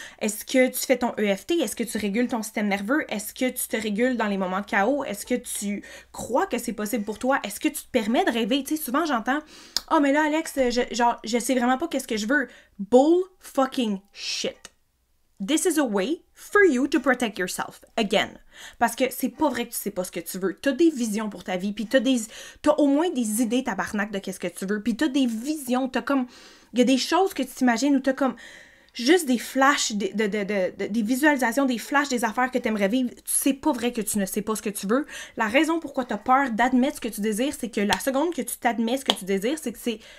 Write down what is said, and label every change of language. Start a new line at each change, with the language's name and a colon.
French: Est-ce que tu fais ton EFT? Est-ce que tu régules ton système nerveux? Est-ce que tu te régules dans les moments de chaos? Est-ce que tu crois que c'est possible pour toi? Est-ce que tu te permets de rêver? Tu sais, souvent j'entends « Oh, mais là, Alex, je sais vraiment pas qu'est-ce que je veux. »
English: Bull fucking shit. This is a way for you to protect yourself. Again.
French: Parce que c'est pas vrai que tu sais pas ce que tu veux. T'as des visions pour ta vie, puis t'as au moins des idées tabarnak de qu'est-ce que tu veux, puis t'as des visions, t'as comme... Il y a des choses que tu t'imagines où t'as comme juste des flashs, des visualisations, des flashs, des affaires que t'aimerais vivre. C'est pas vrai que tu ne sais pas ce que tu veux. La raison pourquoi t'as peur d'admettre ce que tu désires, c'est que la seconde que tu t'admets ce que tu désires, c'est que c'est...